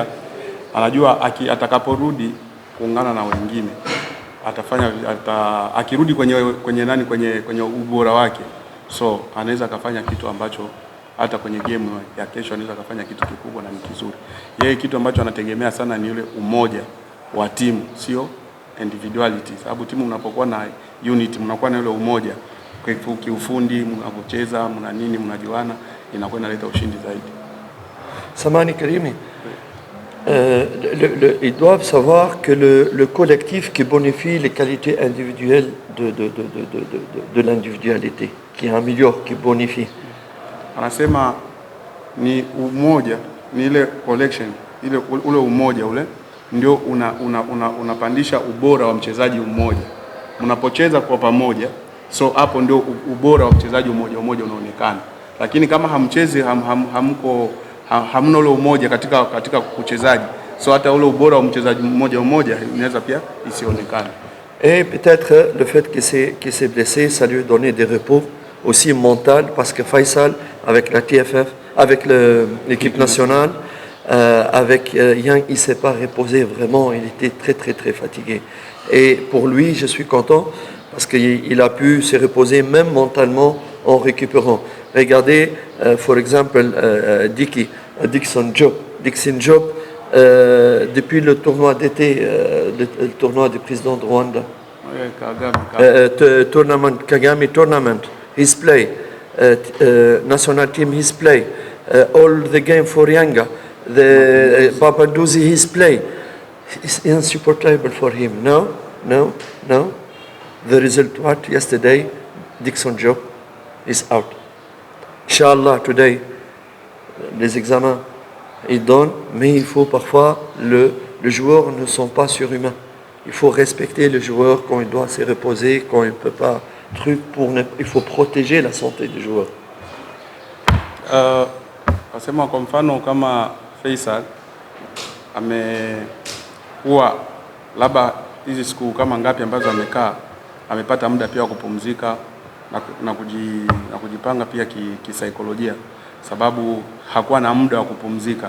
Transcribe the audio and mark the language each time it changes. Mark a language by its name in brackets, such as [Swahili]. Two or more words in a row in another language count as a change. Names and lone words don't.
[Swahili] Anajua atakaporudi kuungana na wengine akirudi kwenye ubora wake, so anaweza akafanya kitu ambacho hata kwenye game ya kesho anaweza akafanya kitu kikubwa na ni kizuri. Yeye kitu ambacho anategemea sana ni ule umoja wa timu, sio individuality, sababu timu mnapokuwa na unity, mnakuwa na ule umoja kiufundi, mnapocheza, mna nini, mnajuana, inakuwa inaleta ushindi zaidi. [French] Samani Karimi, ils doivent savoir que le collectif qui bonifie les qualités individuelles de l'individualité, qui améliore, qui bonifie. [Swahili] Anasema ni umoja, ni ile collection, ule umoja ule ndio unapandisha ubora wa mchezaji mmoja. Mnapocheza kwa pamoja, so hapo ndio ubora wa mchezaji mmoja unaonekana. Lakini kama hamchezi hamna ule umoja katika uchezaji, so hata ule ubora wa mchezaji mmoja inaweza pia isionekane. [French] Et peut-être le fait qu'il s'est blessé, ça lui a donné des repos aussi mental, parce que Faisal avec la TFF, avec l'équipe nationale, avec Yang, il s'est pas reposé vraiment, il était très très très fatigué. Et pour lui, je suis content parce qu'il a pu se reposer même mentalement en récupérant. Regardez, [English] for example, Dixon Job, [French] depuis le tournoi d'été, le tournoi du président de Rwanda, [English] Kagame tournament, his play, national team, his play, all the game for Yanga, the Papanduzi, his play, it's insupportable for him. No. The result, what? Yesterday, Dixon Job is out. Inshallah, today, [French] les examens, ils donnent, mais il faut parfois, les joueurs ne sont pas surhumains. Il faut respecter le joueur quand il doit se reposer, quand il ne peut pas trucs il faut protéger la santé des joueurs. [Swahili] Wasema kwa mfano kama Faisal amekuwa labda hizi siku kama ngapi ambazo amekaa, amepata muda pia wa kupumzika na kujipanga pia kisaikolojia, sababu hakuwa na muda wa kupumzika.